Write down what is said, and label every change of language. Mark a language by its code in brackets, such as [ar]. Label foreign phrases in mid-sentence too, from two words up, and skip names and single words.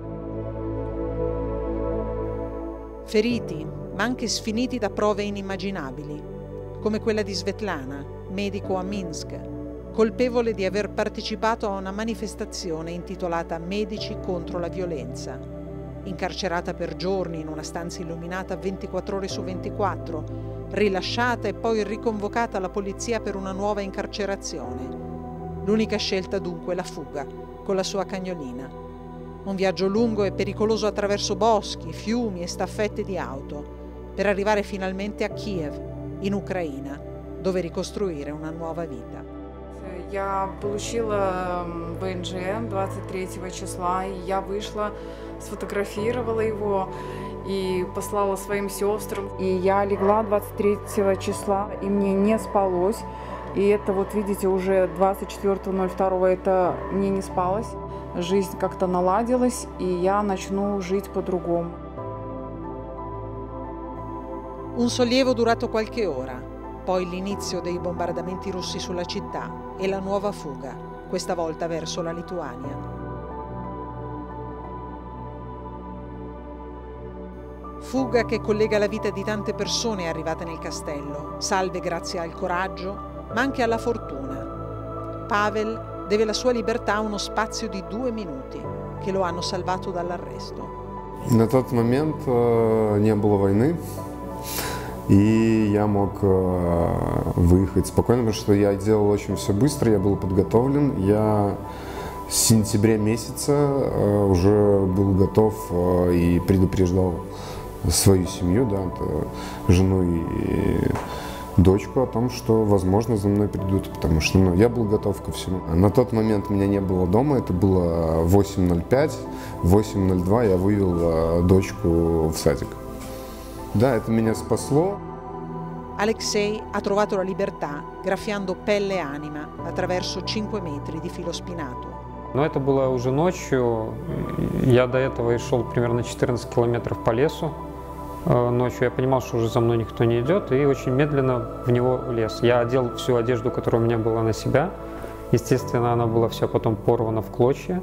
[it] Feriti, ma anche sfiniti da prove inimmaginabili, come quella di Svetlana, medico a Minsk, colpevole di aver partecipato a una manifestazione intitolata Medici contro la violenza, incarcerata per giorni in una stanza illuminata 24 ore su 24, rilasciata e poi riconvocata alla polizia per una nuova incarcerazione. L'unica scelta dunque la fuga, con la sua cagnolina. Un viaggio lungo e pericoloso attraverso boschi, fiumi e staffette di auto, per arrivare finalmente a Kiev, in Ucraina, dove ricostruire una nuova vita. [ru] Я получила ВНЖ 23 числа, и я вышла, сфотографировала его и послала своим сестрам. И я легла 23 числа, и мне не спалось. И это вот видите, уже 24.02 это мне не spалось. Жизнь как-то наладилась, и я начну жить по-другому. [it] Un sollievo durato qualche ora, poi l'inizio dei bombardamenti russi sulla città e la nuova fuga, questa volta verso la Lituania. Fuga che collega la vita di tante persone arrivate nel castello, salve grazie al coraggio, ma anche alla fortuna. Pavel deve la sua libertà a uno spazio di 2 minuti, che lo hanno salvato dall'arresto. [ru] На тот момент не было войны, и я мог выехать спокойно, потому что я делал очень все быстро, я был подготовлен. Я с сентября месяца уже был готов и предупреждал свою семью, да, жену и дочку о том, что, возможно, за мной придут, потому что я был готов ко всему. На тот момент меня не было дома, это было 8:05, в 8:02 я вывел дочку в садик. Да, это меня спасло. [it] Alexei ha trovato la libertà graffiando pelle e anima attraverso 5 metri di filo spinato. [ru] Но это было уже ночью. Я до этого шел примерно 14 километров по лесу. Ночью я понимал, что уже за мной никто не идет, и очень медленно в него влез. Я одел всю одежду, которая у меня была на себя. Естественно, она была вся потом порвана в клочья.